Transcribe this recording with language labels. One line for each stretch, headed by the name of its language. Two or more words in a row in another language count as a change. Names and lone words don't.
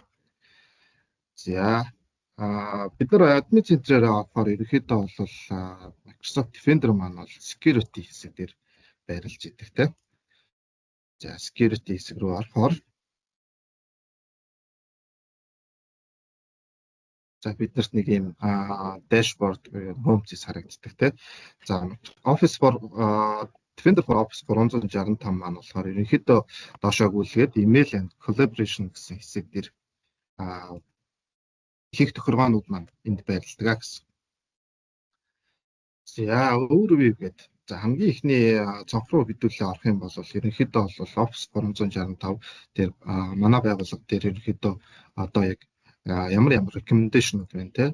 Mongolian: За бид нар админ центрээр авахаар ерөнхийдөө бол Microsoft Defender маань бол security хэсэг дээр байрлаж идэг те. За security хэсэг рүү орохоор за биднэрт нэг юм
English: dashboard home
Mongolian: зэс харагддаг те. За Defender for Office 365 маань болохоор ерөнхийдөө доошоо гүйлгээд
English: email and collaboration
Mongolian: гэсэн хэсэг дээр их тохиргоонууд маань энд байрладаг гэсэн. За overview гэдэг. За хамгийн ихний цонх руу хэдүүлээ орох юм бол ерөнхийдөө бол Office 365 дээр манай байгууллага дээр ерөнхийдөө одоо яг ямар recommendation байна те.